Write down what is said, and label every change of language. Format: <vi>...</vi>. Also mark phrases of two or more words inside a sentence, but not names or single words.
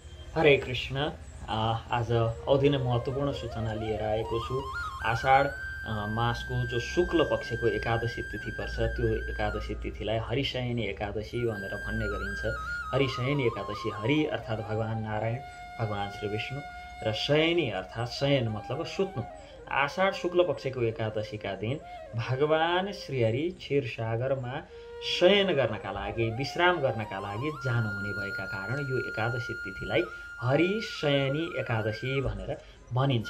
<ne>हरे कृष्ण। आज औधी नै महत्त्वपूर्ण सूचना लिएर आएको छु। आषाढ मासको जो शुक्ल पक्षको एकादशी तिथि पर्छ त्यो एकादशी तिथिलाई हरिशयनी एकादशी भनेर भन्ने गरिन्छ। हरिशयनी एकादशी, हरि अर्थात् भगवान् नारायण, भगवान् श्री विष्णु, र शयनी अर्थात् शयन मतलब सुत्नु। आषाढ शुक्ल पक्षको एकादशीका दिन भगवान् श्रीहरि क्षीरसागरमा शयन गर्नका लागि, विश्राम गर्नका लागि जानुहुने भएका कारण यो एकादशी तिथिलाई हरिशयनी एकादशी भनेर भनिन्छ।</ne>